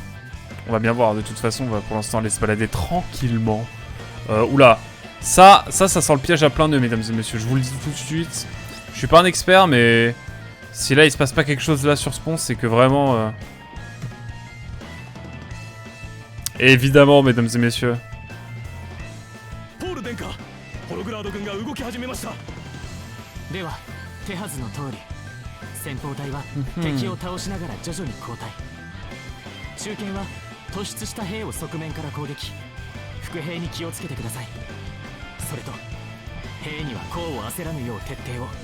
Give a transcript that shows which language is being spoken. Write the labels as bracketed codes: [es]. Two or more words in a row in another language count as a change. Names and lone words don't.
[fr] On va bien voir, de toute façon, on va pour l'instant aller se balader tranquillement. Oula, ça sent le piège à plein nœud, mesdames et messieurs, je vous le dis tout de suite. Je suis pas un expert, mais si là il se passe pas quelque chose là sur ce pont, c'est que vraiment... Et évidemment, mesdames et messieurs. [ja] ポール殿下ホログラード軍が動き始めました。では手はずの通り先鋒隊は敵を倒しながら徐々に後退。中堅は突出した兵を側面から攻撃。伏兵に気をつけてください。それと兵には功を焦らぬよう徹底を。